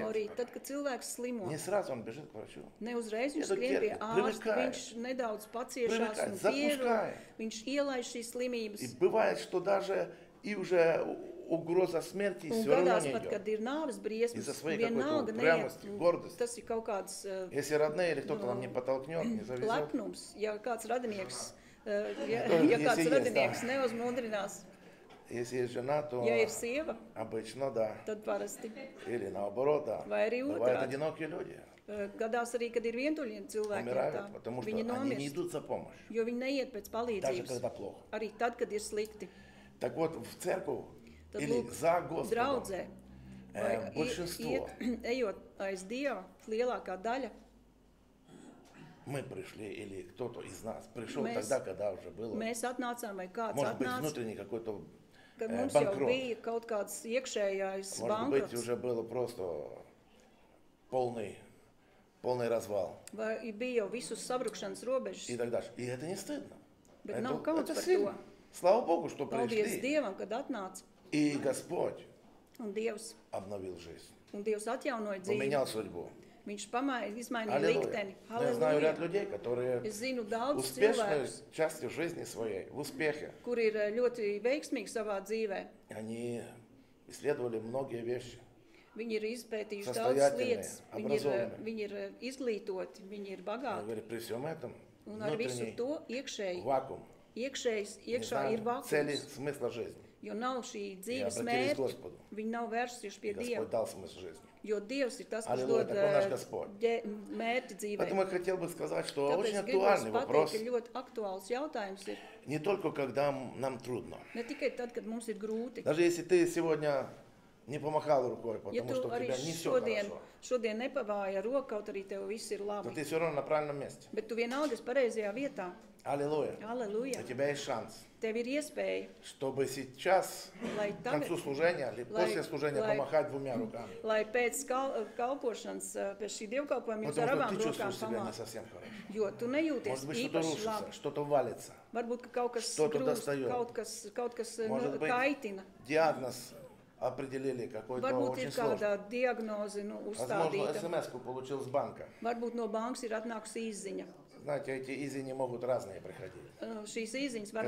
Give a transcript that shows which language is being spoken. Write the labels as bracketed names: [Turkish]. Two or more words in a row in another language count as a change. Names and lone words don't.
[Latvian] Alegorija, tad, kad cilvēks slimo, [Russian] не сразу он bежит к врачу. [Latvian] neuzreiz viņš Ja tu skrien pie ķerties, ārsta, [Russian] привыкай. [Latvian] viņš nedaudz paciešās [Russian] Привыкай, [Latvian] un pierod, [Russian] запускай. [Latvian] viņš ielaiž šīs slimības. [Russian] И бывает, что даже и уже угроза смерти [Latvian] Un [Russian] все равно [Latvian] gadās [Russian] не [Latvian] pat, [Russian] идет. [Latvian] kad ir nāves briesmas, [Russian] Из-за своей [Latvian] vienalga [Russian] какой-то [Latvian] neiet. [Russian] упрямости, гордости. [Latvian] Tas ir kaut kāds [Russian] Если родные или кто-то нам не подтолкнет, не завезет, [Latvian] lepnums, ja kāds radinieks, ja [Russian] Если [Latvian] kāds [Russian] есть, [Latvian] radinieks [Russian] да. [Latvian] neuzmundrinās. [Russian] если есть жена, то [Latvian] Ja ir sieva, [Russian] обычно да. [Latvian] tad parasti. [Russian] Или наоборот, да. [Latvian] Vai arī [Russian] Бывают [Latvian] otrādi. [Russian] одинокие люди, [Latvian] Gadās arī, kad ir vientuļiem cilvēki, [Russian] умирают, [Latvian] tā, [Russian] потому что [Latvian] viņi [Russian] они не [Latvian] nomirst, [Russian] идут за помощью, [Latvian] jo viņi neiet pēc [Russian] даже [Latvian] palīdzības. [Russian] когда плохо. [Latvian] Arī tad, kad ir slikti. [Russian] Так вот, в церковь [Latvian] Tad [Russian] или [Latvian] lūk, [Russian] за Господом [Latvian] draudzē, vai [Russian] большинство [Latvian] ejot aiz Dieva, lielākā daļa, [Russian] мы пришли или кто-то из нас пришел [Latvian] Mēs- [Russian] тогда, когда уже было, [Latvian] mēs atnācām vai kāds [Russian] может быть, [Latvian] atnāca, [Russian] внутренний какой-то [Latvian] kad mums jau [Russian] банкрот. [Latvian] bija kaut kāds iekšējais [Russian] Может быть, [Latvian] bankrots, [Russian] уже было просто полный развал [Latvian] vai bija jau visus sabrukšanas robežas, [Russian] и так дальше. И это не стыдно. [Latvian] bet nav kauns [Russian] Это [Latvian] par [Russian] сильно. [Latvian] to. [Russian] Слава Богу, что [Latvian] Paldies [Russian] пришли. [Latvian] Dievam, kad atnāca, [Russian] И Господь [Latvian] un Dievs [Russian] обновил жизнь, [Latvian] atjaunoja dzīvi. [Russian] поменял судьбу. [Latvian] Viņš izmainīja [Russian] Аллилуйя. [Latvian] likteni. [Russian] Но я знаю ряд [Latvian] Halleluja! [Russian] людей, которые [Latvian] Es zinu daudz [Russian] успешной [Latvian] cilvēkus, [Russian] частью жизни своей, в успехе, [Latvian] kur ir ļoti veiksmīgi savā dzīvē. [Russian] они исследовали многие вещи. [Latvian] Viņi ir izpētījuši daudzas [Russian] Состоятельные, [Latvian] lietas, [Russian] образованные. [Latvian] viņi ir izglītoti, viņi ir [Russian] Я [Latvian] bagāti. [Russian] говорю, при всем этом [Latvian] Un ar visu [Russian] внутренний [Latvian] to iekšēji, [Russian] вакуум, [Latvian] iekšējs, [Russian] не [Latvian] iekšā ir [Russian] знаю, цели, [Latvian] vakums, [Russian] смысла жизни. [Latvian] jo nav šī dzīves [Russian] обратились к [Latvian] mērķa. [Russian] Господу. [Latvian] Viņi nav vērsušies pie [Russian] Господь [Latvian] Dieva, [Russian] дал смысл жизни. [Latvian] jo Dievs ir tas, kas [Russian] Аллилуйя, [Latvian] dod [Russian] такой наш Господь. [Latvian] mērķi dzīvē. [Russian] Поэтому я хотел бы сказать, что [Latvian] Tāpēc [Russian] очень [Latvian] es gribu [Russian] актуальный [Latvian] pateikt, [Russian] вопрос, [Latvian] ka ļoti aktuāls jautājums ir [Russian] не только когда нам трудно. [Latvian] ne tikai tad, kad mums ir grūti. [Russian] Даже если ты сегодня не помахал рукой, [Latvian] Ja [Russian] потому [Latvian] tu [Russian] что у [Latvian] arī [Russian] тебя не все [Latvian] šodien nepavāji ar roku, kaut arī tev viss ir [Russian] то [Latvian] labi, [Russian] ты все равно на правильном месте. [Latvian] bet tu vienalga esi pareizajā vietā. [Russian] Аллилуйя. [Latvian] Halleluja! [Russian] У тебя есть шанс, [Latvian] Tev ir iespēja, [Russian] чтобы сейчас, [Latvian] lai [Russian] к концу [Latvian] tagad, [Russian] служения или [Latvian] Lai- [Russian] после служения [Latvian] lai- [Russian] помахать двумя руками. [Latvian] lai pēc kalpošanas, pēc šī dievkalpojuma jūs ar [Russian] Потому [Latvian] abām [Russian] что ты [Latvian] rokām [Russian] чувствуешь себя не [Latvian] pamāt. [Russian] совсем хорошо. [Latvian] Jo tu nejūties [Russian] Может быть, что-то [Latvian] īpaši [Russian] рушится, [Latvian] labi. [Russian] что-то валится. [Latvian] Varbūt, ka kaut kas [Russian] Что-то [Latvian] grūst, [Russian] достает. [Latvian] kaut kas [Russian] Может быть, [Latvian] kaitina. [Russian] диагноз определили какой-то [Latvian] Varbūt [Russian] очень [Latvian] ir [Russian] сложный. [Latvian] kāda diagnoze [Russian] Возможно, [Latvian] uzstādīta. [Russian] смс-ку получил с банка. [Latvian] Varbūt no bankas ir atnākusi izziņa. [Russian] Знаете, эти изини могут разные приходить. [Latvian] Šīs izziņas var